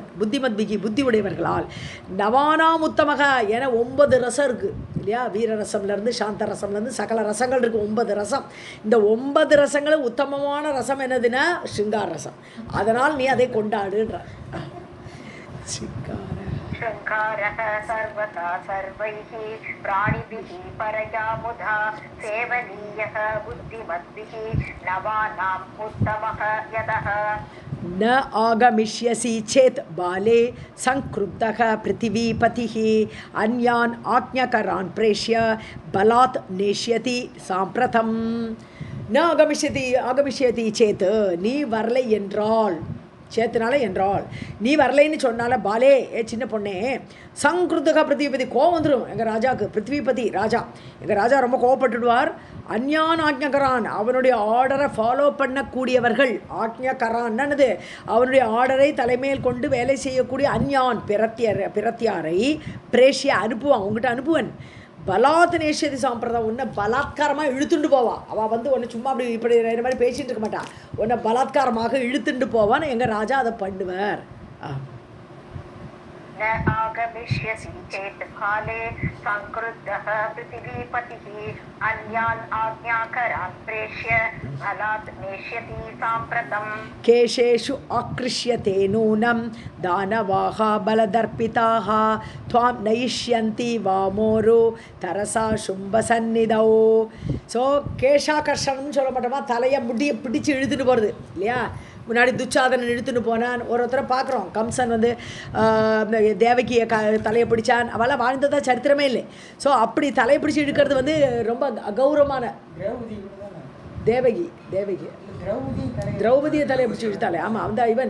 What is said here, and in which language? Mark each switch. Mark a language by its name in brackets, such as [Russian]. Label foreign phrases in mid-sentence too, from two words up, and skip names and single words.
[Tamil] புத்திமத்பிகி, புத்தி உடையவர்களால். [Sanskrit] नवानाम् उत्तमः [Tamil] என 9 ரசம் இருக்குது இல்லையா, வீரரசம்லேருந்து சாந்த ரசம்லேருந்து சகல ரசங்கள் இருக்குது, 9 ரசம். இந்த 9 ரசங்களும் உத்தமமான ரசம் என்னதுன்னா ஷிங்கார ரசம். அதனால் நீ அதை கொண்டாடுன்ற. [Sanskrit] शृङ्गारः सर्वथा सर्वैः प्राणिभिः परया मुधा सेवनीयः बुद्धिमद्भिः नवानाम् उत्तमः यतः न आगमिष्यसि चेत् बाले संक्रुद्धः पृथिवीपतिः अन्यान् आज्ञाकरान् प्रेष्य बलात् नेष्यति साम्प्रतं न आगमिष्यति चेत् [Tamil] நீ வரலை என்றால் சேத்துனால என்றால் நீ வரலைன்னு சொன்னால பாலே சின்ன பொண்ணே [Sanskrit] संक्रुद्धः पृथिवीपतिः [Tamil] கோவம் வந்துடும் எங்கள் ராஜாவுக்கு பிருத்திவிபதி ராஜா எங்கள் ராஜா ரொம்ப கோவப்பட்டுடுவார் [Sanskrit] अन्यान् आज्ञाकरान् [Tamil] அவனுடைய [English] order follow [Tamil] பண்ணக்கூடியவர்கள் ஆக்ஞகரான்னது அவனுடைய ஆர்டரை தலைமையில் கொண்டு வேலை செய்யக்கூடிய அஞ்ஞான் பிரத்தியாரை பிரேஷிய அனுப்புவான் உங்ககிட்ட அனுப்புவன் [Sanskrit] बलात् नेष्यति साम्प्रतम् [Tamil] உன்னை பலாத்காரமாக இழுத்துண்டு போவான் அவள் வந்து உன்னை சும்மா அப்படி இப்படி இந்த மாதிரி பேசிகிட்டு இருக்க மாட்டான் உன்னை பலாத்காரமாக இழுத்துண்டு போவான்னு எங்கள் ராஜா அதை பண்ணுவார் [Sanskrit] न आगमिष्यसि चेत् काले संक्रुद्धः पृथिवीपतिः अन्यान् आज्ञाकरान् प्रेष्य बलात् नेष्यति साम्प्रतम् केशेषु आकृष्यते नूनं दानवाः बलदर्पिताः त्वां नयिष्यन्ति वामोरु तरसा शुम्भसन्निधौ [Tamil] ஸோ கேஷாகர்ஷணம்னு சொல்ல மாட்டோமா தலையை முடியை பிடிச்சி இழுத்துட்டு போகிறது இல்லையா முன்னாடி துச்சாதனன் இழுத்துன்னு போனான் ஒருத்தரை பார்க்குறோம் கம்சன் வந்து தேவகியை தலையை பிடிச்சான் அவெல்லாம் வாழ்ந்ததா சரித்திரமே இல்லை ஸோ அப்படி தலையை பிடிச்சி இழுக்கிறது வந்து ரொம்ப அகௌரவமான தேவகி திரௌபதியை தலையை பிடிச்சி இழுத்தாலே ஆமாம் அந்த இவன்